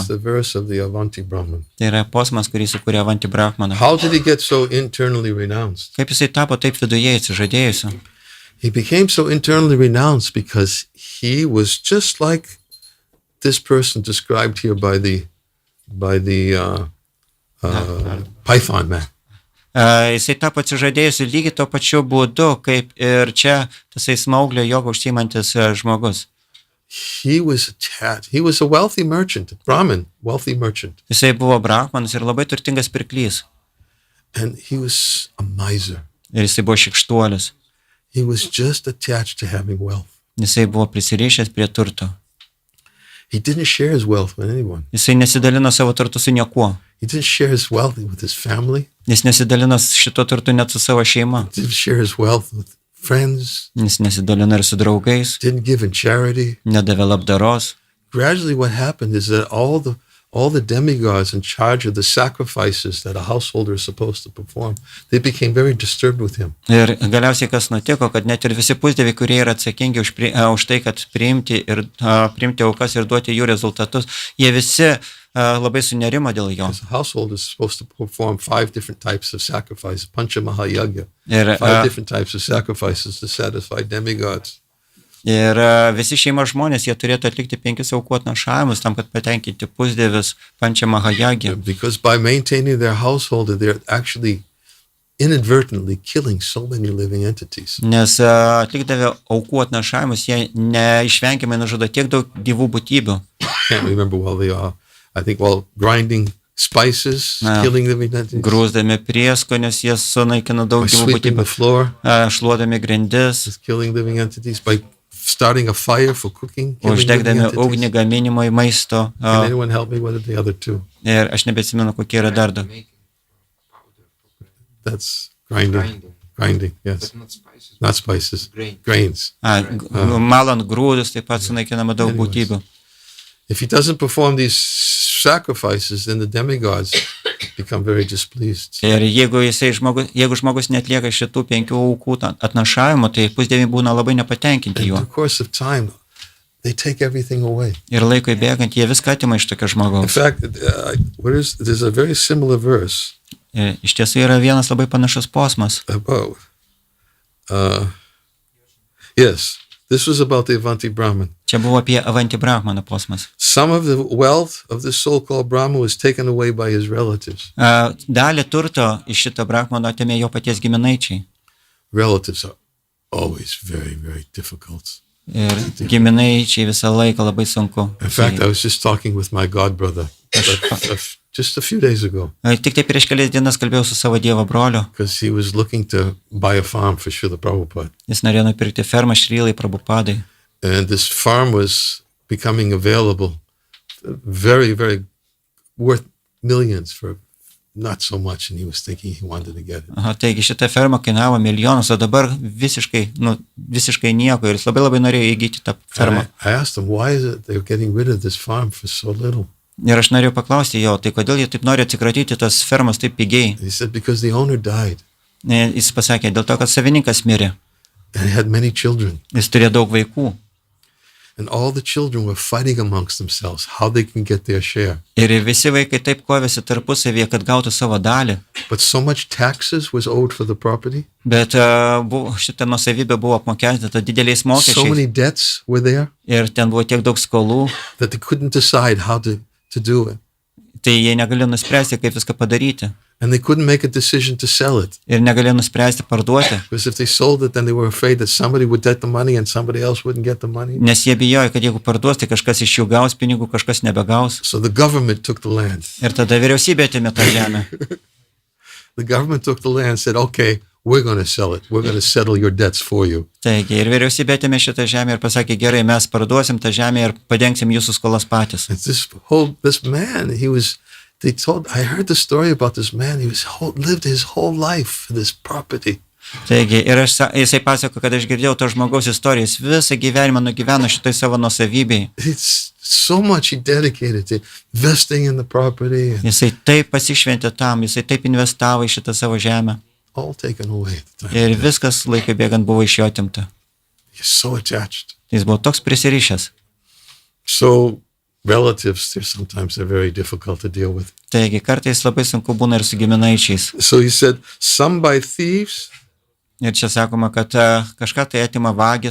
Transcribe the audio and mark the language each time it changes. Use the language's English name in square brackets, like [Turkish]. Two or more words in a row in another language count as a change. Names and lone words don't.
[English] It's the verse of the Avanti Brahman. [Lithuanian] Tai yra posmas, kurį sukūrė Avanti Brahmana. [English] How did he get so internally renounced? [Lithuanian] Kaip jisai tapo taip viduje atsižadėjusiu? [English] He became so internally renounced because he was just like this person described here by the Python man. [Lithuanian] Jisai tapo atsižadėjusi lygiai to pačiu būdu, kaip ir čia tasai smauglio jogo užsiimantis žmogus. [English] He was attached. He was a wealthy merchant, Brahmin, wealthy merchant. [Lithuanian] Jisai buvo brahmanas ir labai turtingas pirklys. [English] And he was a miser. [Lithuanian] Ir jisai buvo šykštuolis. [English] He was just attached to having wealth. [Lithuanian] Jisai buvo prisirišęs prie turto. [English] He didn't share his wealth with anyone. [Lithuanian] Jisai nesidalino savo turtu su niekuo. [English] He didn't share his wealth with his family. [Lithuanian] Jis nesidalino šito turtu net su savo šeima. [English] He didn't share his wealth with friends. [Lithuanian] Jis nesidalino ir su draugais. [English] Didn't give in charity. [Lithuanian] Nedavė labdaros. [English] Gradually what happened is that all the demigods in charge of the sacrifices that a householder is supposed to perform, they became very disturbed with him. [Lithuanian] Ir galiausiai kas nutiko, kad net ir visi pusdieviai, kurie yra atsakingi už tai, kad priimti aukas ir duoti jų rezultatus, jie visi labai sunerimo dėl jo. [English] Because a householder is supposed to perform 5 different types of sacrifices, [Sanskrit] पञ्च महायज्ञ, [English] 5 different types of sacrifices to satisfy demigods. [Lithuanian] Ir visi šeimos žmonės, jie turėtų atlikti 5 aukų atnašavimus tam, kad patenkinti pusdievius [Sanskrit] पञ्च महायज्ञ. [English] Because by maintaining their household, they're actually inadvertently killing so many living entities. [Lithuanian] Nes atlikdavę aukų atnašavimus, jie neišvengiamai nužudo tiek daug gyvų būtybių. [English] Can't remember I think while grinding spices, killing living entities. [Lithuanian] Grūsdami prieskonius, jie sunaikino daug [English] By [Lithuanian] gyvų [English] sweeping [Lithuanian] būtybių. [English] the floor, [Lithuanian] Šluodami grindis, [English] killing living entities. By starting a fire for cooking, killing living [Lithuanian] uždegdami [English] entities. [Lithuanian] ugnį gaminimui maisto. [English] Can anyone help me? What are the other 2? [Lithuanian] Ir aš nebeatsimenu, kokie yra dar 2. [English] That's grinding, yes. Not spices. Grains. [Lithuanian] Malant grūdus, taip pat sunaikinama daug būtybių. [English] If he doesn't perform these sacrifices, then the demigods become very displeased. [Lithuanian] Ir jeigu žmogus netlieka šitų 5 aukų atnašavimų, tai pusdieviai būna labai nepatenkinti [English] In [Lithuanian] juo. [English] the course of time, they take everything away. [Lithuanian] Ir laikui bėgant, jie viską atima iš tokio [English] In [Lithuanian] žmogaus. [English] fact, there's a very similar verse [Lithuanian] Ir iš tiesų yra vienas labai panašus posmas. [English] about, yes, this was about the Avanti Brahmin. [Lithuanian] Čia buvo apie Avanti Brahmano posmas. [English] Some of the wealth of this so-called Brahmin was taken away by his relatives. [Lithuanian] Dalį turto iš šito Brahmano atėmė jo paties giminaičiai. [English] Relatives are always very, very difficult. [Lithuanian] Ir giminaičiai visą laiką labai sunku. [English] In fact, I was just talking with my godbrother just a few days ago. [Lithuanian] Tik tai prieš kelias dienas kalbėjau su savo Dievo broliu. [English] Because he was looking to buy a farm for Srila Prabhupada. [Lithuanian] Jis norėjo nupirkti fermą Šrilai Prabhupadai. [English] And this farm was becoming available, very, very worth millions for not so much. And he was thinking he wanted to get it. [Lithuanian] Taigi šita ferma kainavo milijonus, o dabar visiškai nieko. Ir jis labai norėjo įgyti tą fermą. [English] I asked him, why is it they're getting rid of this farm for so little? [Lithuanian] Ir aš norėjau paklausti jo, tai kodėl jie taip nori atsikratyti tos fermos taip pigiai. [English] He said, because the owner died. [Lithuanian] Jis pasakė, dėl to, kad savininkas mirė. [English] And he had many children. [Lithuanian] Jis turėjo daug vaikų. [English] And all the children were fighting amongst themselves how they can get their share. [Lithuanian] Ir visi vaikai taip kovėsi tarpusavyje, kad gautų savo dalį. [English] But so much taxes was owed for the property. [Lithuanian] Bet šitą nuosavybę buvo apmokestinta dideliais [English] So [Lithuanian] mokesčiais. [English] many debts were there [Lithuanian] Ir ten buvo tiek daug skolų, [English] that they couldn't decide how to do it. [Lithuanian] tai jie negalėjo nuspręsti, kaip viską padaryti. [English] And they couldn't make a decision to sell it. [Lithuanian] Ir negalėjo nuspręsti parduoti. [English] Because if they sold it, then they were afraid that somebody would get the money and somebody else wouldn't get the money. [Lithuanian] Nes jie bijojo, kad jeigu parduos, tai kažkas iš jų gaus pinigų, kažkas nebegaus. [English] So the government took the land. [Lithuanian] Ir tada vyriausybė atėmė tą žemę. [English] The government took the land and said, okay, we're going to sell it. We're going to settle your debts for you. [Lithuanian] Taigi, ir vyriausybė atėmė šitą žemę ir pasakė, gerai, mes parduosim tą žemę ir padengsim jūsų skolas patys. [English] And this man, I heard the story about this man. He lived his whole life for this property. [Lithuanian] Taigi, ir jisai pasako, kad aš girdėjau to žmogaus istoriją, jis visą gyvenimą nugyveno šitoj savo nuosavybėj. [English] It's so much he dedicated to investing in the property. [Lithuanian] Jisai taip pasišventė tam, jisai taip investavo į šitą savo žemę. [English] All taken away. [Lithuanian] Ir viskas laikui bėgant buvo iš jo atimta. [English] He's so attached. [Lithuanian] Jis buvo toks prisirišęs. [English] So relatives, they're very difficult to deal with. [Lithuanian] Taigi, kartais labai sunku būna ir su giminaičiais. [English] So he said, some by thieves, [Lithuanian] Ir čia sakoma, kad kažką tai atima vagis,